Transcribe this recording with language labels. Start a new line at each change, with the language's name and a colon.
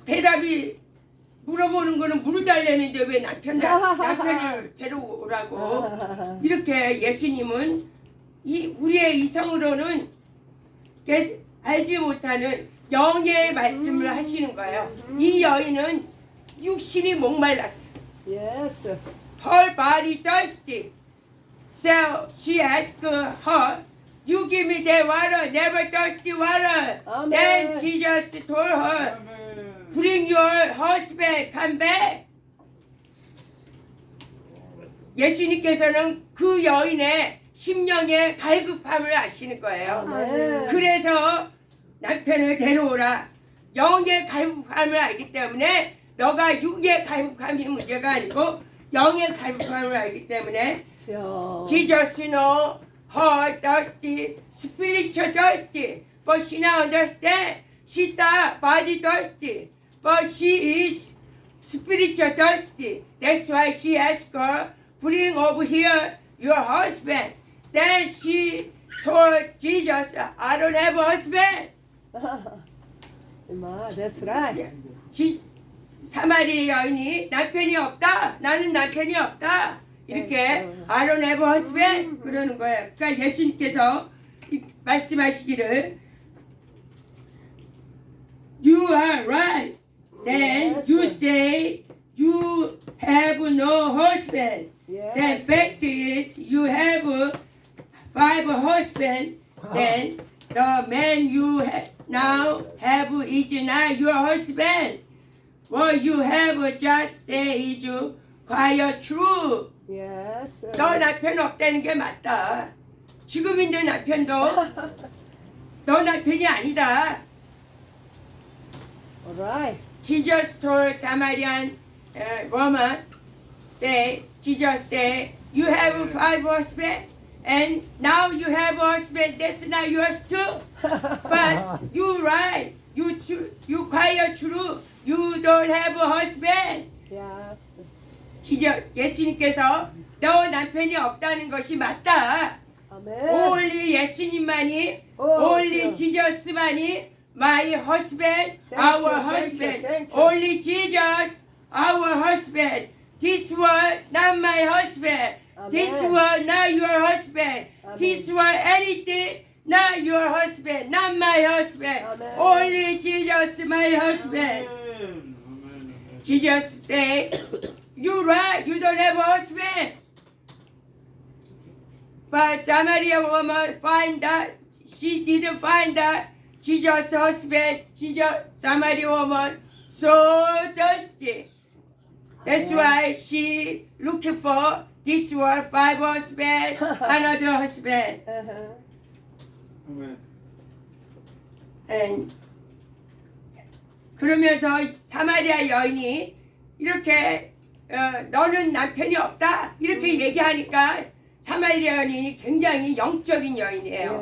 Korean: 대답이 물어보는 거는 물을 달래는데 왜 남편을 데려오라고 이렇게 예수님은 우리의 이성으로는 알지 못하는 영의 말씀을 하시는 거예요. 이 여인은 육신이 목말랐어.
English: Yes. Her body thirsty. So she asked her, you give me that water, never thirsty water. Amen. Then Jesus told her, Amen. bring your husband, come back.
Korean: 예수님께서는 그 여인의 심령의 갈급함을 아시는 거예요. 아멘. 그래서 남편을 데려오라. 영의 갈급함을 알기 때문에 너가 육에 가입함이 문제가 아니고 영에 가입함을 알기 때문에 주여.
English: Jesus know her thirsty, spiritual thirsty, but she now understand she the body thirsty, but she is spiritual thirsty. That's why she asked her, bring over here your husband. Then she told Jesus, I don't have a husband. Amen. That's right.
Korean: 사마리아 여인이 남편이 없다. 나는 남편이 없다. 이렇게
English: I don't have a husband
Korean: 그러는 거예요. 그러니까 예수님께서 말씀하시기를
English: You are right. Then Yes. you say you have no husband. Yes. Then fact is you have 5 husbands. Then the man you now have is not your husband. What you have just say is quite true. Yes.
Korean: 너 남편 없다는 게 맞다. 지금 있는 남편도 너 남편이 아니다.
English: All right. Jesus told Samaritan woman, Jesus say, you have 5 husbands, and now you have a husband. That's not yours too. But you right, you quite true. You don't have a husband. Yes.
Korean: 예수님께서 너 남편이 없다는 것이 맞다.
English: Amen. only
Korean: 예수님만이, Oh,
English: only 지저스만이 my husband, Thank our you, husband. thank you. only Jesus, our husband. This one, not my husband. This Amen. one, not your husband. Amen. This one, anything, not your husband, not my husband. Amen. only Jesus, my husband.
Korean: 아멘. 아멘.
English: Jesus say, you right, you don't have a husband. But Samaria woman find that she didn't find that Jesus' husband, Samaria woman so thirsty. That's why she looking for this one 5 husband, another husband. Uh-huh.
Korean: 아멘.
English: And
Korean: 그러면서 사마리아 여인이 이렇게 너는 남편이 없다 이렇게 얘기하니까 사마리아 여인이 굉장히 영적인 여인이에요.